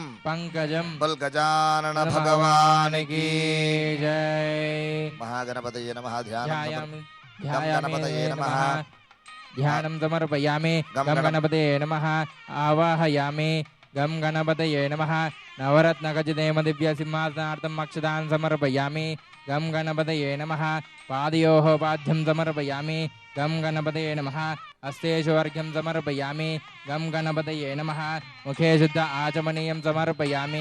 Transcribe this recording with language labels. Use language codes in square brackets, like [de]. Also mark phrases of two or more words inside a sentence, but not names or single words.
[te] పంకజం బల్ గజానన భగవానికి జై. [sa] మహాగణపతయే నమః. ధ్యాయామి గణపతయే ధ్యాయామి నమః. నమః. ధ్యానం సమర్పయామి. గం గం గణ- గణపతయే నమః. ఆవాహయామి. గం గణపతయే నమః. नवरत्नखचितेम दिव्यसिंहासनार्थम् अक्षतान् समर्पयामि। गं गणपतये नमः। पादयोः पाद्यं समर्पयामि। गं गणपतये नमः। हस्तेषु अर्घ्यं समर्पयामि। गं गणपतये नमः। मुखे शुद्ध आचमनीयं समर्पयामि।